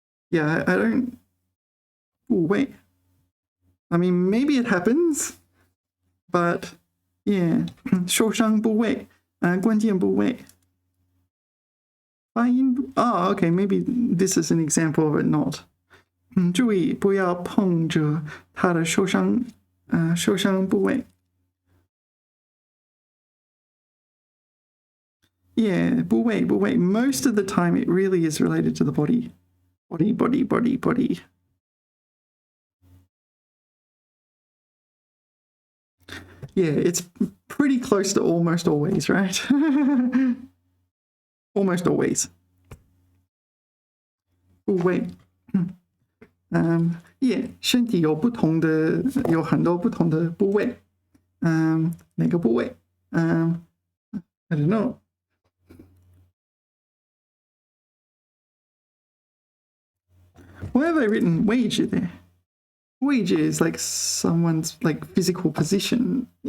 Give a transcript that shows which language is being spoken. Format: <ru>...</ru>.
<en>Yeah, I don't. 部位. I mean, maybe it happens, but yeah.</en> <zh>受伤部位, 关键部位.</zh> <en>Oh, okay, maybe this is an example of it not.</en> <zh>注意不要碰着他的受伤部位。</zh> <en>Yeah, 部位。 Most of the time it really is related to the body. Body. Yeah, it's pretty close to almost always, right? Almost always.</en> <zh>部位。 Yeah, 身体有很多不同的部位。哪个部位？</zh> <en>I don't know. Why have I written wage there? Wage is like someone's like physical position.</en>